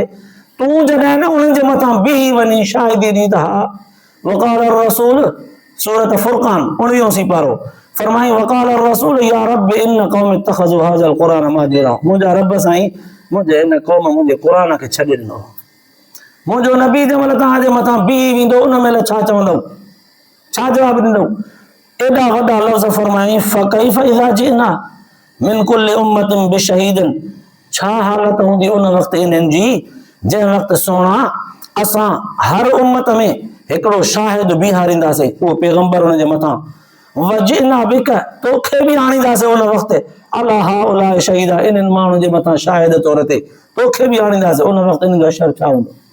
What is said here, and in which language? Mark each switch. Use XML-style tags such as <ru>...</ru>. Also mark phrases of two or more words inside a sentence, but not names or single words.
<sd>तूं जॾहिं न उन्हनि जे मथां बीही वञी शाहिदी ॾींदा,</sd> <ar>وقال الرسول,</ar> <sd>सूरत फुरक़ान 19 पारो, फरमाई</sd> <ar>وقال الرسول يا رب إن قوم اتخذوا هذا القرآن مهجورا,</ar> <sd>मुंहिंजा रब साईं मुंहिंजे हिन क़ौम मुंहिंजे क़ुरान खे छॾे ॾिनो। मुंहिंजो नबी जंहिं महिल तव्हांजे मथां बीही वेंदो, उन महिल छा चवंदव, छा जवाबु ॾींदव? एॾा वॾा लफ़्ज़ फरमाई</sd> <ar>فكيف إذا جئنا من كل أمة بشهيد,</ar> <sd>छा हालत हूंदी उन वक़्तु इन्हनि जी जंहिं वक़्तु सोना असां हर उम्मत में हिकिड़ो शाहिद बीहारींदासीं, उहो पैगंबर उन जे मथां,</sd> <ar>وجئنا بك,</ar> <sd>तोखे बि आणींदासीं उन वक़्तु</sd> <ar>على هؤلاء شهيدا,</ar> <sd>इन्हनि माण्हुनि जे मथां शाहिद तौर ते तोखे बि आणींदासीं, उन वक़्तु इन्हनि जो अशर छा हूंदो?</sd>